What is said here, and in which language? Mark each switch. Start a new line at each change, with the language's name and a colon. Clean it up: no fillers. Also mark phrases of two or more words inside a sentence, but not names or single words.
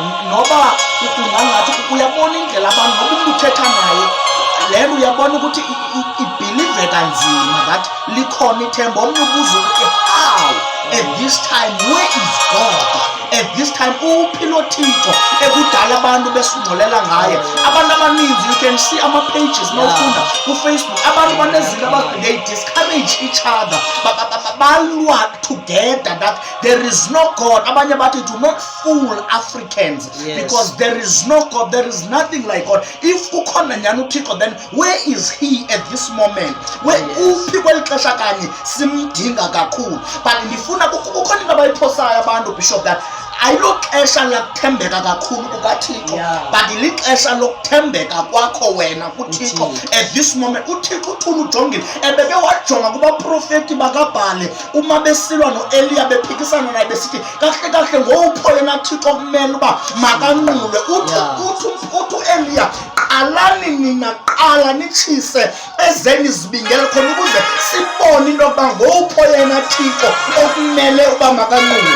Xhosa: Noba ungangathi uyabona indlela abantu noba umuntu uthetha naye le nto uyabona ukuthi ibhilive kanzima that likhona ithemba. Omnye ubuza ukuthi
English: how at this time, where is God at this time?
Xhosa: Uphi lo Thixo ekudala abantu besingcolela ngaye. Abantu abaninzi,
English: you can see
Xhosa: ama-pages nofunda ku-Facebook, abantu banezinto
English: they discourage each other, balwa together that there is no God.
Xhosa: Abanye bathi
English: do not fool Africans, because there is no God, there is nothing like God.
Xhosa: If ukhona nyani uThixo,
English: then where is he at this moment?
Xhosa: Where uphi kweli xesha kanye simdinga kakhulu. But ndifuna kukhona into abayiphosayo abantu bishop that ayilo xesha lakuthembeka kakhulu kukaThixo, but ilixesha lokuthembeka kwakho wena kuThixo
English: at this moment.
Xhosa: uThixo uthula ujongile, ebeke wajonga kubaprofeti bakaBhali uma besilwa noEliya bephikisana naye besithi kahle ngowupho yena Thixo kumele uba makanqulwe. uthi uEliya, qalani nina, qala nitshise ezeni zibingele khona ukuze sibone into yokuba ngowupho yena Thixo okumele uba makanqulwe.